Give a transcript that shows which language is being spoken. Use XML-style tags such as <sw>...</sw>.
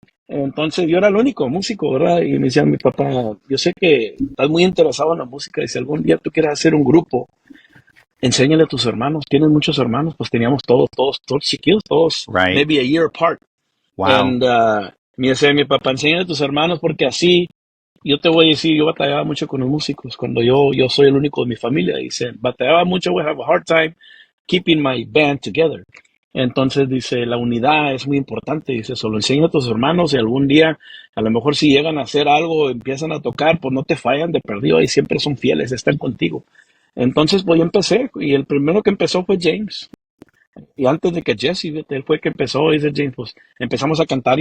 <es>Entonces yo era el único músico, ¿verdad? Y me decía mi papá, yo sé que estás muy interesado en la música, y si algún día tú quieres hacer un grupo, enséñale a tus hermanos. Tienes muchos hermanos, pues teníamos todos chiquitos, todos</es> <en>Right. maybe a year apart. Wow. And</en> <es>Me decía mi papá, enséñale a tus hermanos porque así, yo te voy a decir, yo batallaba mucho con los músicos cuando yo soy el único de mi familia. Dice, batallaba mucho,</es> <en>we have a hard time keeping my band together.</en> <es>Entonces dice, la unidad es muy importante. Dice, solo enseña a tus hermanos y algún día, a lo mejor si llegan a hacer algo, empiezan a tocar, pues no te fallan de perdido y siempre son fieles, están contigo. Entonces, pues yo empecé y el primero que empezó fue James. Y antes de que Jesse, fíjate, él fue el que empezó, dice James, pues empezamos a cantar.</es>